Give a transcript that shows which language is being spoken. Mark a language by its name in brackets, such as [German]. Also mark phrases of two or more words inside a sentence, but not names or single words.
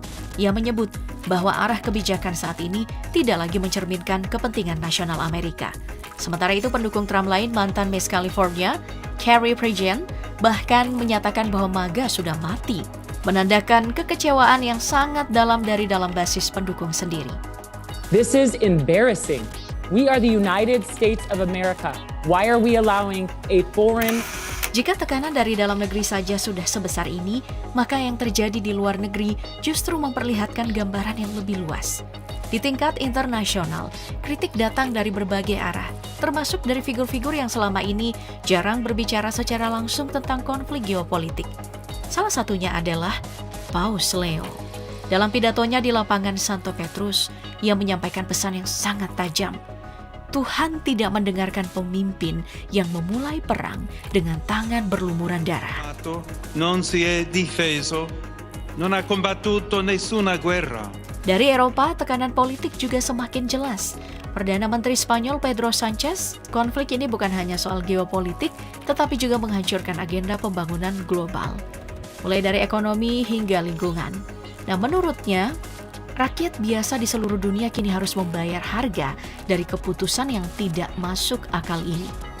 [Indonesian] Ia menyebut bahwa arah kebijakan saat ini tidak lagi mencerminkan kepentingan nasional Amerika. Sementara itu, pendukung Trump lain, mantan Miss California, Carrie Prejean, bahkan menyatakan bahwa MAGA sudah mati, menandakan kekecewaan yang sangat dalam dari dalam basis pendukung sendiri. [English] This is embarrassing. We are the United States of America. Why are we allowing a foreign... [Indonesian] Jika tekanan dari dalam negeri saja sudah sebesar ini, maka yang terjadi di luar negeri justru memperlihatkan gambaran yang lebih luas. Di tingkat internasional, kritik datang dari berbagai arah, termasuk dari figur-figur yang selama ini jarang berbicara secara langsung tentang konflik geopolitik. Salah satunya adalah Paus Leo. Dalam pidatonya di lapangan Santo Petrus, ia menyampaikan pesan yang sangat tajam. Tuhan tidak mendengarkan pemimpin yang memulai perang dengan tangan berlumuran darah. [Italian] Non si è difeso, non ha combattuto nessuna guerra. [Indonesian] Dari Eropa, tekanan politik juga semakin jelas. Perdana Menteri Spanyol Pedro Sanchez, konflik ini bukan hanya soal geopolitik, tetapi juga menghancurkan agenda pembangunan global, mulai dari ekonomi hingga lingkungan. Nah, menurutnya, rakyat biasa di seluruh dunia kini harus membayar harga dari keputusan yang tidak masuk akal ini.